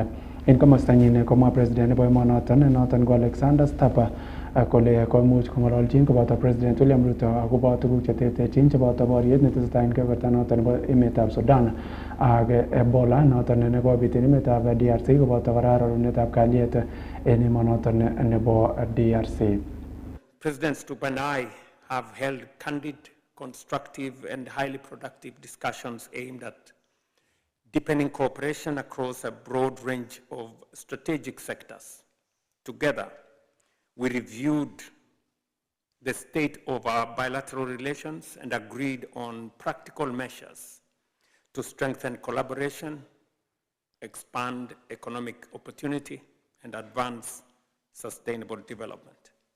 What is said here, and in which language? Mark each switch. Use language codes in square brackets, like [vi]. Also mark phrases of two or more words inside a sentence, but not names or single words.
[kln] En komostanyin komwa President nebo emonoton noton ko Alexander Stubb kole koimuch kong'ololchin koboto President William Ruto akobo tuguk cheterterchin cheboto boriet netesetai en kebeberta noton nebo emetab Sudan ak Ebola noton nekobit en emetab DRC koboto kora rorunetab kalyet en emonoton nebo DRC. [en] President Stubb and I have held candid, constructive and highly productive discussions aimed at deepening cooperation across a broad range of strategic sectors. Together, we reviewed the state of our bilateral relations and agreed on practical measures to strengthen collaboration, expand economic opportunity, and advance sustainable development.